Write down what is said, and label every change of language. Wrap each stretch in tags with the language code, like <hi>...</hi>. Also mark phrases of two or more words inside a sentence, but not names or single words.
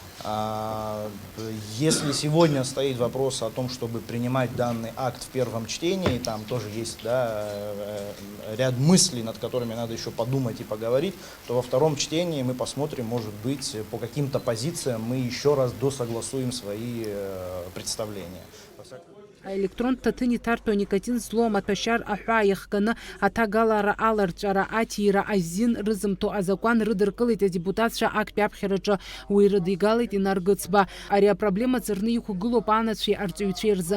<ru>Если сегодня стоит вопрос о том, чтобы принимать данный акт в первом чтении, там тоже есть ряд мыслей, над которыми надо еще подумать и поговорить, то во втором чтении мы посмотрим, может быть, по каким-то позициям мы еще раз досогласуем свои представления.</ru> <ab>Аелектронтә ҭаҭын иҭарҭәо аникотин злоу аҭәашьар аҳәаа иахганы аҭагалара, аларҵәара, атиира, азин рызымҭо азакәан рыдыркылеит адепутатцәа актәи аԥхьараҿы, уи рыдигалеит Инаргыцба. Ари апроблема ҵарны иқәгылоуп анацәеи арҵаҩцәеи рзы.</ab>